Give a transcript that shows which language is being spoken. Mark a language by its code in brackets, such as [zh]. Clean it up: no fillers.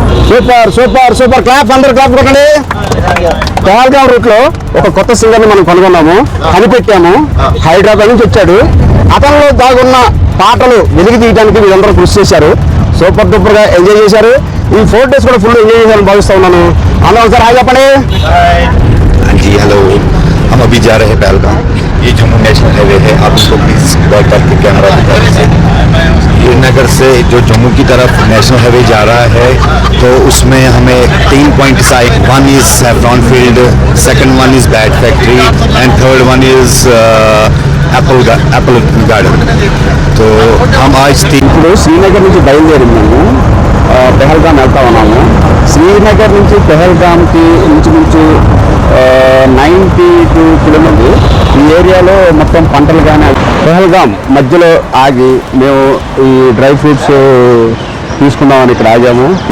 [te] Super super super clap అందరు clap కొట్టండి. Pahalgam route లో ఒక కొత్త సింగర్ ని మనం కనుగొన్నాము, కనిపెట్టాము. హైదరాబాద్ నుంచి వచ్చాడు. అతనిలో దాగున్న పాటలు వెలికి తీయడానికి వీళ్ళందరూ కృషి చేశారు. సూపర్ డూపర్ గా ఎంజాయ్ చేశారు. ఈ 4 days కూడా ఫుల్ ఎంజాయ్ చేశారని భావిస్తా ఉన్నాను. అందరూ ఒకసారి హాయ్ చెప్పండి. [hi] जी हेलो, हम अभी जा रहे हैं पहलगाम. ये जम्मू नेशनल हाईवे है. आप इसको प्लीज गौर करके कैमरा दिखा दीजिए. श्रीनगर से जो जम्मू की तरफ नेशनल हाईवे जा रहा है, तो उसमें हमें 3 पॉइंट्स आए. [en] One is saffron field, second one is bat factory and third one is apple garden. [hi] तो हम आज [te] ఇప్పుడు శ్రీనగర్ నుంచి బయలుదేరిందాము, పెహల్గాం వెళ్తా ఉన్నాము. శ్రీనగర్ నుంచి పెహల్గాంకి ఇంచుమించు 92 కిలోమీటర్లు. ఈ ఏరియాలో మొత్తం పంటలు కానీ. పెహల్గాం మధ్యలో ఆగి మేము ఈ డ్రై ఫ్రూట్స్ తీసుకుందామని ఇక్కడ ఆగాము.